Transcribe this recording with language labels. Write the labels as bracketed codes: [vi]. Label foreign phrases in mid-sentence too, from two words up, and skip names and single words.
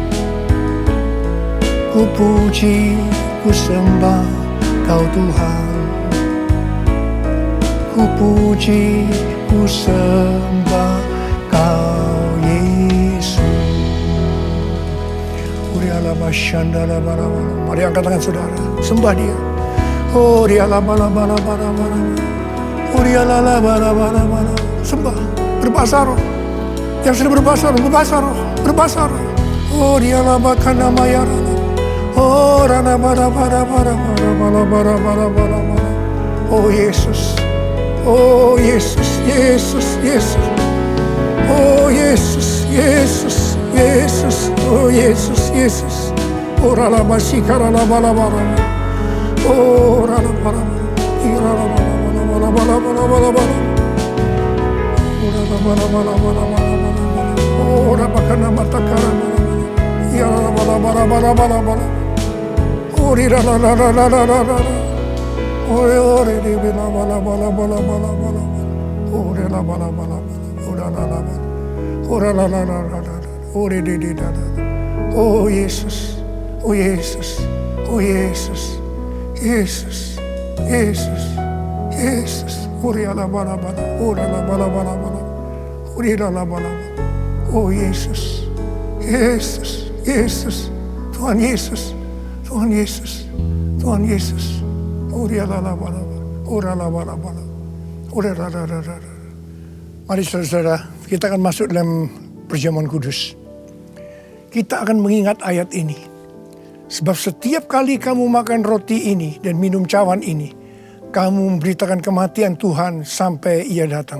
[id] Ku puji, ku sembah Kau Tuhan. Ku puji, ku sembah Kau Yesus. Mari angkat tangan saudara, sembah Dia. Oh dia la bala bala bala bala. Oh dia la bala bala bala. Sembah, berbahasa roh. Yang sudah berbahasa roh, berbahasa roh, berbahasa roh. Oh dia la bakana mayara. Oh rana bala bala bala bala bala bala bala bala. Oh Yesus. Oh Yesus, Yesus, Yesus. Oh Yesus, Yesus, Yesus. Oh Yesus, Yesus. Oh rala basikara la bala bala. Oh, rala bala bala, rala bala bala bala bala bala bala. Oh, rala bala bala bala bala bala. Oh, rala bakana matakara bala bala. Ya rala bala bala bala bala bala. Oh, rala rala rala rala. Oh, rala bala bala bala bala bala. Oh, rala bala bala bala. Oh, rala bala. Oh, rala rala rala. Oh, rala. Oh, Yesus. Oh, Yesus. Oh, Yesus. Yesus, Yesus, Yesus. Uri ala bala bala, uri ala bala bala bala, uri ala bala bala. Oh Yesus, Yesus, Yesus, Tuhan Yesus, Tuhan Yesus, Tuhan Yesus. Uri ala bala bala, uri ala bala bala, uri ala bala bala. Mari saudara, kita akan masuk dalam perjamuan kudus. Kita akan mengingat ayat ini. Sebab setiap kali kamu makan roti ini dan minum cawan ini, kamu memberitakan kematian Tuhan sampai Ia datang.